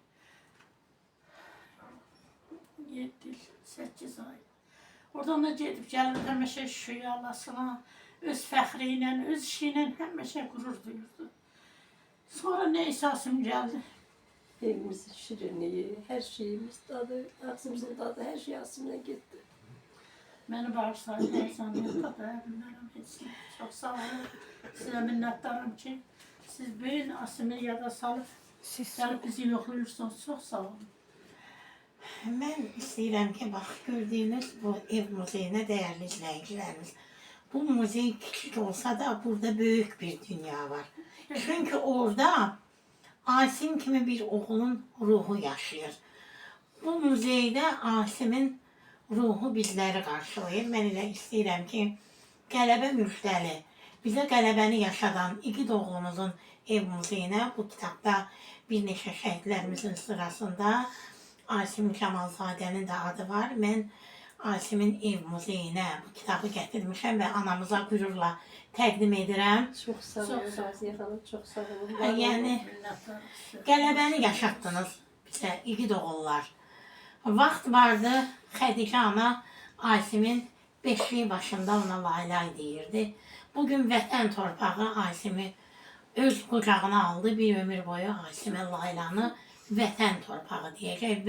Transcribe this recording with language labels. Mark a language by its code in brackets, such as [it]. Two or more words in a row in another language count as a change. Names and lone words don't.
[az] 7 il, 8 ay. Oradan da gedib, gəlib həmişə şüy Allahsına, öz fəxri ilə, öz işi ilə həmişə qürur duyurdu. Sonra neysə Asim gəldi, [tr] Evimizin şirinliği, her şeyimiz tadı, ağzımızın tadı, her şey Asim'le gitti. Beni bağışlayın, eczaneye kadar bilmem etsin. Çok sağ olun. Size minnettarım ki siz büyün Asim'i yada salıp gelip bizi yokluyorsunuz. Çok sağ olun. [az] Mən istəyirəm ki, bax, gördüyünüz bu ev muzeyinə dəyərli izləyicilərimiz. Bu muzey [tr] küçük olsa da [az] burada böyük bir dünya var. Çünkü orada Asim kimi bir oğlun ruhu yaşayır. Bu muzeydə Asimin ruhu bizləri qarşılayır. Mən elə istəyirəm ki, Qələbə Müjdəli, bizə qələbəni yaşadan igid oğlumuzun ev muzeyinə bu kitabda bir neçə şəhidlərimizin sırasında Asim Kəmalzadənin də adı var. Mən Asimin ev muzeyinə bu kitabı gətirmişəm və anamıza qürurla təqdim edirəm. [tr] Çok sağ olun Çok sağ olun. Raziye Hanım, çok sağ olun. [az] Yəni, [tr] Minnettarım size. [az] qələbəni yaşatdınız bizə, igid oğullar. Vaxt vardı, Xədicə ana Asimin beşliği başında ona laylay deyirdi. Bugün vətən torpağı Asimi öz qucağına aldı. Bir ömür boyu Asimə laylanı vətən torpağı deyəcək.